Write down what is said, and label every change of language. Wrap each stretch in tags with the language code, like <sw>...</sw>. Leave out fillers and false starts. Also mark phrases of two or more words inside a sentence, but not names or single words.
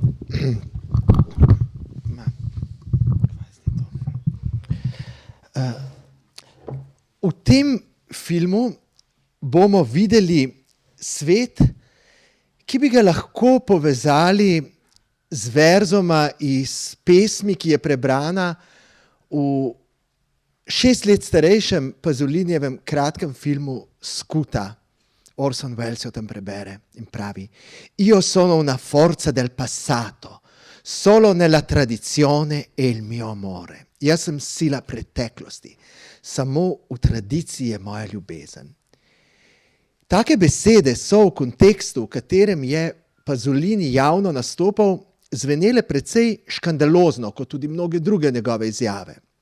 <sl>V tem filmu bomo videli svet, ki bi ga lahko povezali z verzoma iz pesmi, ki je prebrana v 6 let starejšem Pasolinijevem kratkem filmu Skuta. Orson Welles jo tam prebere in pravi:</sl> <it>Io sono una forza del passato, solo nella tradizione e il mio amore.</it> <sl>Jaz sem sila preteklosti, samo v tradiciji je moja ljubezen. Take besede so v kontekstu, v katerem je Pasolini javno nastopal, zvenele precej škandalozno, kot tudi mnoge druge njegove izjave.</sl>